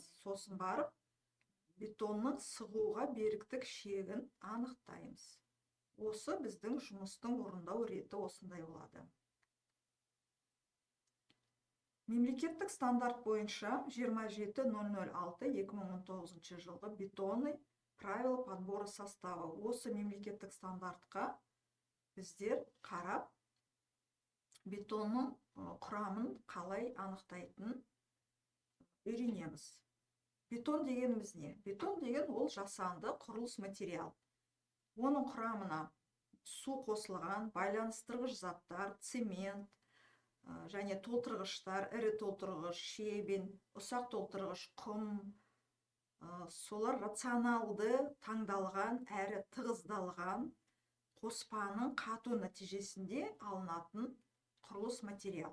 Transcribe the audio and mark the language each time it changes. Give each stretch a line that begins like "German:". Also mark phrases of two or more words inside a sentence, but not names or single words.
Kazakh: Сосын барып, бетонның сығуға беріктік шегін анықтаймыз. Осы біздің жұмыстың орындау реті осындай болады. Мемлекеттік стандарт бойынша 27006-2019 жылғы
Russian: бетонный правила подбора состава.
Kazakh: Осы мемлекеттік стандартқа біздер қарап, бетонның құрамын қалай анықтайтын үйренеміз. Бетон дегеніміз не? Бетон деген ол жасанды құрылыс материал. Оның құрамына су қосылған, байланыстырғыш заттар, цемент, және толтырғыштар, ірі толтырғыш, шебен, ұсақ толтырғыш, құм, солар рационалды таңдалған әрі тығыздалған қоспаның қату нәтижесінде алынатын құрылыс материал.